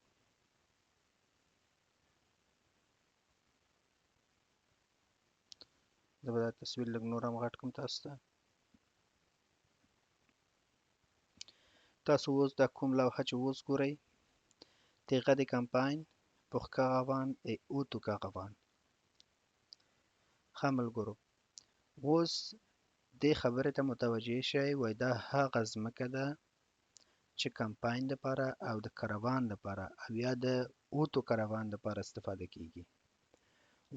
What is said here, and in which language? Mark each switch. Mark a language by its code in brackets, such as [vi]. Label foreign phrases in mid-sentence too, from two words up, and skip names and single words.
[ps] زه به دا تصویر لږ نور هم غټ کړم تاسو ته. تاسو اوس دا کوم لوحه چې اوس ګورئ، تیغه د کمپاین [fr] pour caravane et autocaravane. [ps] ښه ملګرو، اوس دې خبرې ته متوجه شئ، وایي دا هغه ځمکه ده چې کمپاین دپاره او د کاروان دپاره او یا د اوتو کاروان دپاره استفاده کیږي.